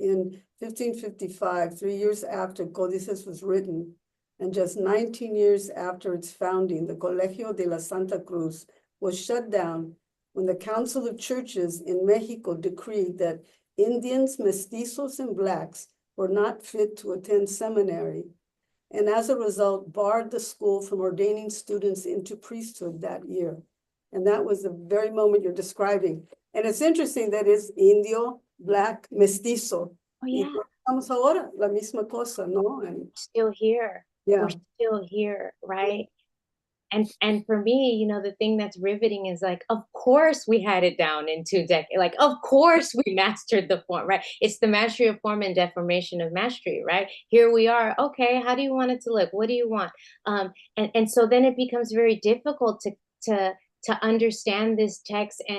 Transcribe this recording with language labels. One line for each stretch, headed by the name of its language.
English: In 1555, 3 years after Códices was written, and just 19 years after its founding, the Colegio de la Santa Cruz was shut down when the Council of Churches in Mexico decreed that Indians, mestizos, and Blacks were not fit to attend seminary, and as a result, barred the school from ordaining students into priesthood that year. And that was the very moment you're describing. And it's interesting that it's indio, black, mestizo. oh yeah,
Spanish: Estamos ahora, la misma cosa, ¿no?
English: And still here. yeah, We're still here, right? And for me, you know, the thing that's riveting is like, of course we had it down in 2 decades. Like, of course we mastered the form, right? It's the mastery of form and deformation of mastery, right? Here we are. Okay, how do you want it to look? What do you want? And so then it becomes very difficult to understand this text.